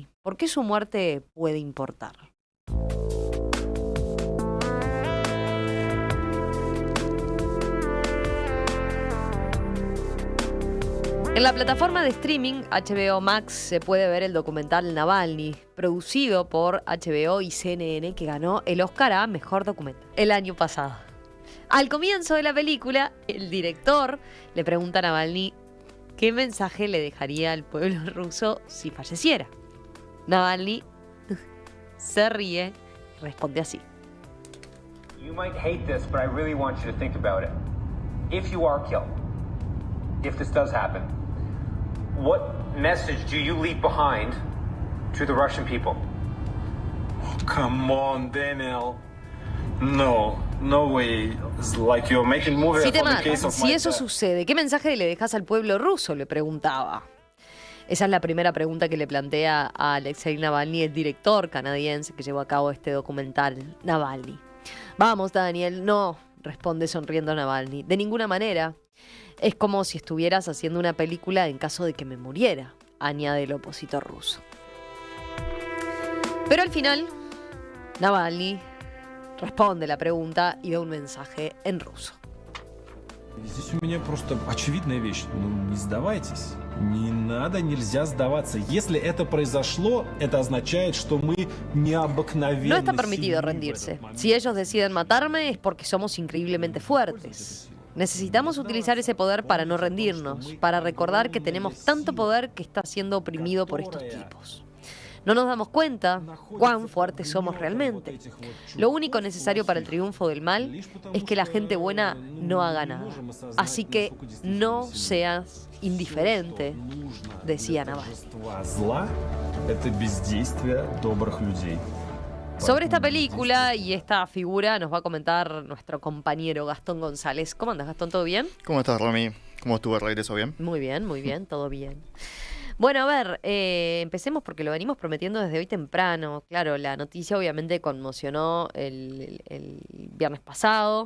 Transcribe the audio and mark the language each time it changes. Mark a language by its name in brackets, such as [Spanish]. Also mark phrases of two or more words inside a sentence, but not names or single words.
[Spanish] ¿Por qué su muerte puede importar? En la plataforma de streaming HBO Max se puede ver el documental Navalny, producido por HBO y CNN, que ganó el Oscar a Mejor Documental el año pasado. Al comienzo de la película, el director le pregunta a Navalny qué mensaje le dejaría al pueblo ruso si falleciera. Navalny se ríe y responde así. [English] You might hate this, but I really want you to think about it. If you are killed, if this does happen, what message do you leave behind to the Russian people? Oh, come on, Daniel. No way. It's like you're making movie [Spanish] Si te [English] for the case [Spanish] matan, [English] of [Spanish] si [English] my [Spanish] eso [English] dad. [Spanish] sucede, ¿qué mensaje le dejas al pueblo ruso?, le preguntaba. Esa es la primera pregunta que le plantea a Alexei Navalny, el director canadiense que llevó a cabo este documental, Navalny. Vamos, Daniel, no, responde sonriendo Navalny. De ninguna manera. Es como si estuvieras haciendo una película en caso de que me muriera, añade el opositor ruso. Pero al final, Navalny responde la pregunta y da un mensaje en ruso. [Russian] Здесь у меня просто очевидная вещь. Не сдавайтесь. Не надо, нельзя сдаваться. Если это произошло, это означает, что мы необыкновенно [Spanish] No está permitido rendirse. Si ellos deciden matarme es porque somos increíblemente fuertes. Necesitamos utilizar ese poder para no rendirnos, para recordar que tenemos tanto poder que está siendo oprimido por estos tipos. No nos damos cuenta cuán fuertes somos realmente. Lo único necesario para el triunfo del mal es que la gente buena no haga nada. Así que no seas indiferente, decía Navalny. [Russian] зла – это бездействие добрых людей. [Spanish] Sobre esta película y esta figura nos va a comentar nuestro compañero Gastón González. ¿Cómo andas, Gastón? ¿Todo bien? ¿Cómo estás, Romy? ¿Cómo estuvo el regreso? ¿Bien? Muy bien, todo bien. Bueno, a ver, empecemos porque lo venimos prometiendo desde hoy temprano. Claro, la noticia obviamente conmocionó el viernes pasado.